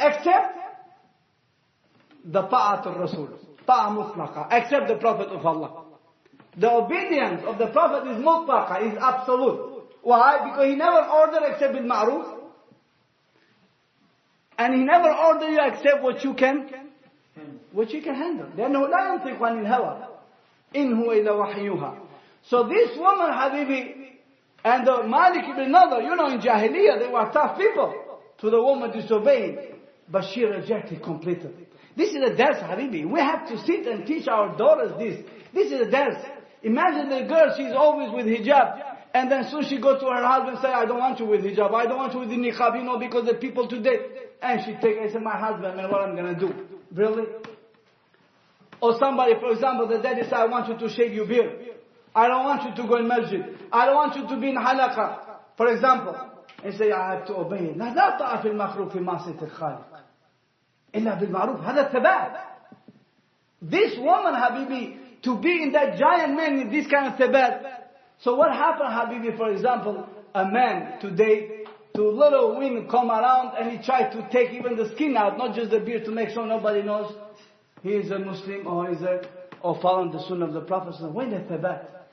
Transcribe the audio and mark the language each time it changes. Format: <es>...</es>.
<en>Except the ta'at al-Rasul, ta'a mutlaqa, except the Prophet of Allah. The obedience of the Prophet is mutlaqa, is absolute. Why? Because he never ordered except bil ma'ruf. And he never ordered you except what you can handle.</en> <ar>لأنه لا ينطق عن الهوى إن هو إلا وحيها.</ar> <en>So this woman, Habibi, and the Malik ibn Nadar, you know, in Jahiliyyah, they were tough people to the woman disobeying. But she rejected completely. This is a dars, Habibi. We have to sit and teach our daughters this. This is a dars. Imagine the girl, she's always with hijab. And then soon she goes to her husband and say, I don't want you with hijab. I don't want you with the niqab, you know, because the people today. And she I said, my husband, man, what I'm going to do? Really? Or somebody, for example, the daddy said, I want you to shave your beard. I don't want you to go in masjid. I don't want you to be in halaqah. For example. And say, I have to obey.</en> <ar>لا طاعة في المخلوق في معصية الخالق إلا بالمعروف. هذا ثبات.</ar> <en>This woman, Habibi, to be in that giant man in this kind of thabat. So what happened, Habibi, for example, a man today, to little women come around and he tried to take even the skin out, not just the beard, to make sure nobody knows he is a Muslim or following the sunnah of the Prophet. So when the thabat?</en>